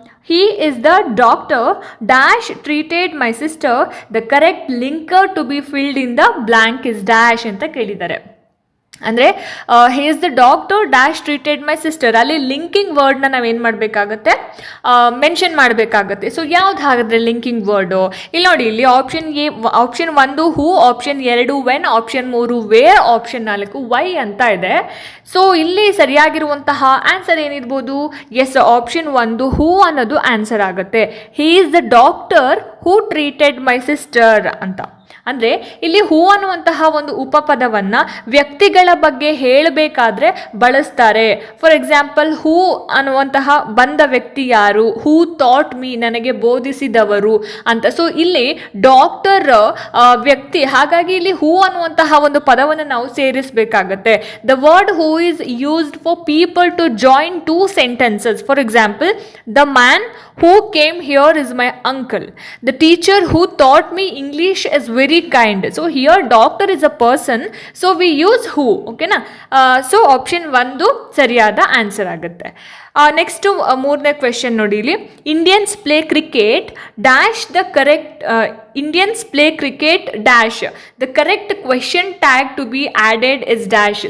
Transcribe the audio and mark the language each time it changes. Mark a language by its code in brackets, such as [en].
[en] He is the doctor dash treated my sister. The correct linker to be filled in the blank is dash [kn] ಅಂತ ಕೇಳಿದ್ದಾರೆ. ಅಂದರೆ [en] he is the doctor dash treated my sister, [kn] ಅಲ್ಲಿ linking ವರ್ಡ್ನ ನಾವೇನು ಮಾಡಬೇಕಾಗತ್ತೆ, mention ಮಾಡಬೇಕಾಗತ್ತೆ. So ಯಾವ್ದು ಹಾಗಾದರೆ linking word? ಇಲ್ಲಿ ನೋಡಿ, ಇಲ್ಲಿ option 1 who, option 2 when, option 3 wear, option 4 Y ಅಂತ ಇದೆ. ಸೊ ಇಲ್ಲಿ ಸರಿಯಾಗಿರುವಂತಹ ಆನ್ಸರ್ ಏನಿರ್ಬೋದು? ಎಸ್, ಆಪ್ಷನ್ 1 ಹೂ ಅನ್ನೋದು ಆನ್ಸರ್ ಆಗುತ್ತೆ. [en] he is the doctor who treated my sister [kn] ಅಂತ. ಅಂದರೆ ಇಲ್ಲಿ ಹೂ ಅನ್ನುವಂತಹ ಒಂದು ಉಪಪದವನ್ನು ವ್ಯಕ್ತಿಗಳ ಬಗ್ಗೆ ಹೇಳಬೇಕಾದ್ರೆ ಬಳಸ್ತಾರೆ. ಫಾರ್ ಎಕ್ಸಾಂಪಲ್, ಹೂ ಅನ್ನುವಂತಹ ಬಂದ ವ್ಯಕ್ತಿ ಯಾರು, [en] who taught me, [kn] ನನಗೆ ಬೋಧಿಸಿದವರು ಅಂತ. ಸೊ ಇಲ್ಲಿ ಡಾಕ್ಟರ್ ವ್ಯಕ್ತಿ, ಹಾಗಾಗಿ ಇಲ್ಲಿ ಹೂ ಅನ್ನುವಂತಹ ಒಂದು ಪದವನ್ನು ನಾವು ಸೇರಿಸಬೇಕಾಗತ್ತೆ. [en] The word who is used for people to join two sentences. For example, the man who came here is my uncle. The teacher who taught me English is very kind. So here doctor is a person, so we use who. Okay na? So option 1 [kn] ಸರಿಯಾದ answer ಆಗುತ್ತೆ. Next ಮೂರನೇ question ನೋಡಿ ಇಲ್ಲಿ. [en] Indians play cricket dash the correct Indians play cricket dash the correct question tag to be added is dash.